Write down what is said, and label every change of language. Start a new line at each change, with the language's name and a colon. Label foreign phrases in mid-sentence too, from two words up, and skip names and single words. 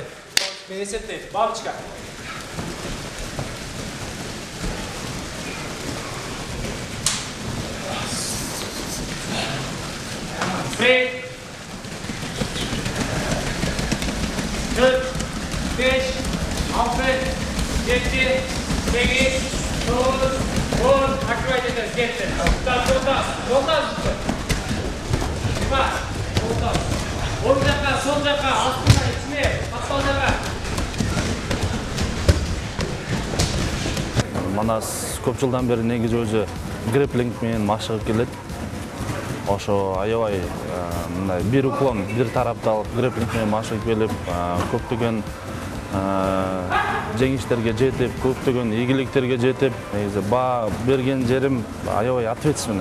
Kyrgyz: Мен эсептейм.
Russian: Бабочка. Спринт.
Kyrgyz: 4, 5, 6, 7, 8, 9, 10.
Russian: Накрывайте это, кетти.
Kazakh: Жолдас. Жолдас. Оң жаққа, сол жаққа, астына,
Kyrgyz: ичине, капталдарга. Манас көп жылдан бери негизи өзү грэпплинг менен машыгып келет. Ошо аябай мындай бир уклон, бир тарапты алып грэпплинг менен машыгып келип, көптөгөн жеңиштерге жетип, көптөгөн ийгиликтерге жетип, негизи баа берген жерим аябай ответственный.